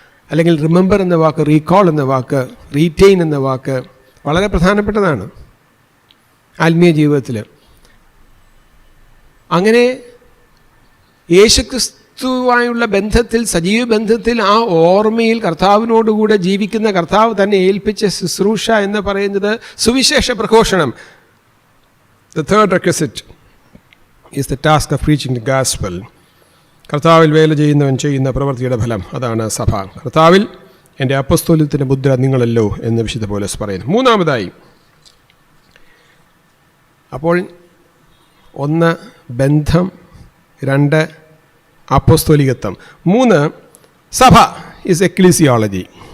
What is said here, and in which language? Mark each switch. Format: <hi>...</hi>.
<ml>അല്ലെങ്കിൽ റിമെമ്പർ എന്ന വാക്ക്, റീകോൾ എന്ന വാക്ക്, റീറ്റെയിൻ എന്ന വാക്ക് വളരെ പ്രധാനപ്പെട്ടതാണ് ആത്മീയ ജീവിതത്തിൽ. അങ്ങനെ യേശുക്രിസ്തുവായുള്ള ബന്ധത്തിൽ, സജീവ ബന്ധത്തിൽ, ആ ഓർമ്മയിൽ കർത്താവിനോടുകൂടെ ജീവിക്കുന്ന, കർത്താവ് തന്നെ ഏൽപ്പിച്ച ശുശ്രൂഷ എന്ന് പറയുന്നത് സുവിശേഷ പ്രഘോഷണം.</ml> <en>The third requisite is the task of preaching the gospel.</en> <ml>കർത്താവിൽ വേല ചെയ്യുന്നവൻ ചെയ്യുന്ന പ്രവൃത്തിയുടെ ഫലം, അതാണ് സഭ. കർത്താവിൽ എൻ്റെ അപ്പസ്തോലികത്തിൻ്റെ മുദ്ര നിങ്ങളല്ലോ എന്ന് വിശുദ്ധ പൗലോസ് പറയുന്നു. മൂന്നാമതായി, അപ്പോൾ ഒന്ന് ബന്ധം, രണ്ട് അപ്പോസ്തോലികത്വം, മൂന്ന് സഭ ഇസ് എക്ലീസിയോളജി.</ml>